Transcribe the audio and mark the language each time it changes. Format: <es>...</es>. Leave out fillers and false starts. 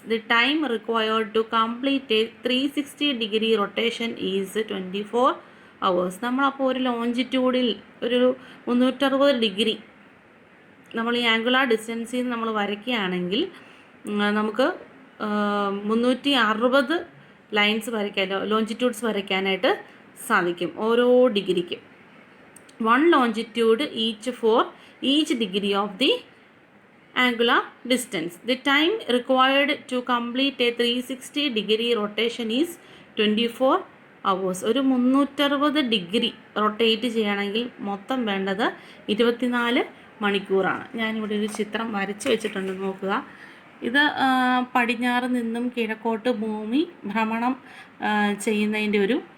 <en>The time required to complete a 360 degree rotation is 24 hours.</en> <ml>നമ്മളപ്പോൾ ഒരു ലോഞ്ചിറ്റ്യൂഡിൽ ഒരു 360 degree നമ്മൾ ഈ ആംഗുലാർ ഡിസ്റ്റൻസിൽ നിന്ന് നമ്മൾ വരയ്ക്കുകയാണെങ്കിൽ നമുക്ക് 360 ലൈൻസ് ലോഞ്ചിറ്റ്യൂഡ്സ് വരയ്ക്കാനായിട്ട് സാധിക്കും ഓരോ ഡിഗ്രിക്കും.</ml> <en>1 longitude each for each degree of the angular distance. The time required to complete a 360 degree rotation is 24 hours.</en> <ml>ഒരു 360 ഡിഗ്രി റൊട്ടേറ്റ് ചെയ്യണമെങ്കിൽ മൊത്തം വേണ്ടത് 24 മണിക്കൂറാണ്. ഞാനിവിടെ ഒരു ചിത്രം വരച്ച് വെച്ചിട്ടുണ്ട്, നോക്കുക. ഇത് പടിഞ്ഞാറ് നിന്നും കിഴക്കോട്ട് ഭൂമി ഭ്രമണം ചെയ്യുന്നതിൻ്റെ ഒരു</ml>